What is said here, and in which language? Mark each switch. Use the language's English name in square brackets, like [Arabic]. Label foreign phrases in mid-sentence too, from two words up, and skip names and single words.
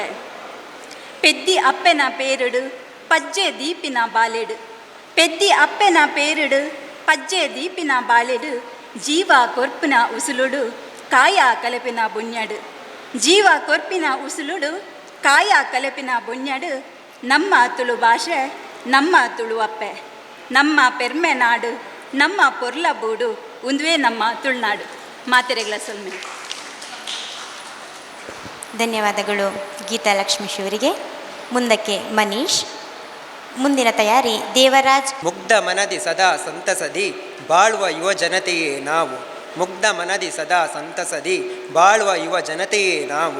[Tulu] ಪೆದ್ದಿ ಅಪ್ಪೆನ ಪೇರುಡು ಪಜ್ಜೆ ದೀಪಿನ ಬಾಲೆಡು, ಪೆದ್ದಿ ಅಪ್ಪೆನ ಪೇರುಡು ಪಜ್ಜೆ ದೀಪಿನ ಬಾಲೆಡು, ಜೀವ ಕೊರ್ಪಿನ ಉಸುಲುಡು ಕಾಯ ಕಲೆಪಿನ ಬುಣ್ಯಡು, ಜೀವ ಕೊರ್ಪಿನ ಉಸುಲುಡು ಕಾಯ ಕಲೆಪಿನ ಬುಣ್ಯಡು, ನಮ್ಮ ತುಳು ಭಾಷೆ ನಮ್ಮ ತುಳುವಪ್ಪೆ. ನಮ್ಮ ಪೆರ್ಮೆ ನಾಡು ನಮ್ಮ ಪೊರ್ಲ ಬೂಡು ಉಂದುವೆ ನಮ್ಮ ತುಳುನಾಡು. ಮಾತೆರೆಗಳ ಸೊಲ್ಮೆ. [Kannada] ಧನ್ಯವಾದಗಳು ಗೀತಾ ಲಕ್ಷ್ಮೀಶ್ ಅವರಿಗೆ. ಮುಂದಕ್ಕೆ ಮನೀಶ್. ಮುಂದಿನ ತಯಾರಿ ದೇವರಾಜ್. ಮುಗ್ಧ ಮನದಿ ಸದಾ ಸಂತಸದಿ ಬಾಳುವ ಯುವ ಜನತೆಯೇ ನಾವು, ಮುಗ್ಧ ಮನದಿ ಸದಾ ಸಂತಸದಿ ಬಾಳುವ ಯುವ ಜನತೆಯೇ ನಾವು.